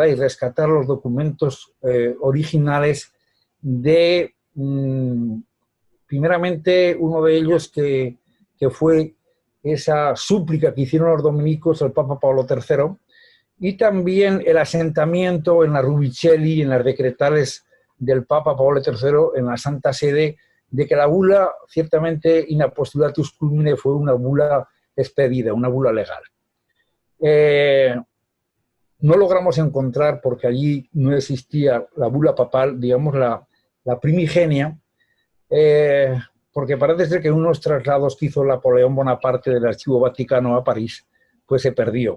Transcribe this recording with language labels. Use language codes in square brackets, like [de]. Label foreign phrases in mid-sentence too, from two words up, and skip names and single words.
[es] Y rescatar los documentos originales de, primeramente, uno de ellos que fue esa súplica que hicieron los dominicos al Papa Pablo III, y también el asentamiento en la Rubicelli, en las decretales del Papa Pablo III en la Santa Sede, de que la bula, ciertamente, [la] in apostolatus culmine, [es] fue una bula expedida, una bula legal. No logramos encontrar, porque allí no existía la bula papal, digamos, la primigenia, porque parece ser que unos traslados que hizo Napoleón Bonaparte del Archivo Vaticano a París, pues se perdió.